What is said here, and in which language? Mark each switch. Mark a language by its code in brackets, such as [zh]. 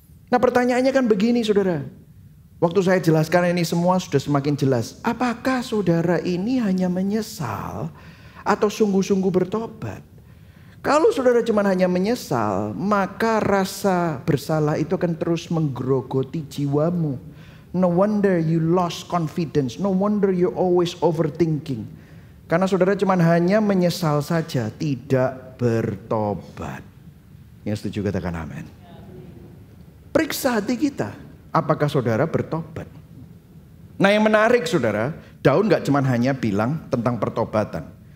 [id] Nah, pertanyaannya kan begini, saudara. Waktu saya jelaskan ini semua sudah semakin jelas. Apakah saudara ini hanya menyesal atau sungguh-sungguh bertobat? Kalau saudara cuma hanya menyesal, maka rasa bersalah itu akan terus menggerogoti jiwamu. [en] No wonder you lost confidence. No wonder you always overthinking. [id] Karena saudara cuma hanya menyesal saja, tidak bertobat. Yang setuju katakan amin. Periksa hati kita. Apakah saudara bertobat? Nah, yang menarik, saudara, Daud gak cuma hanya bilang tentang pertobatan.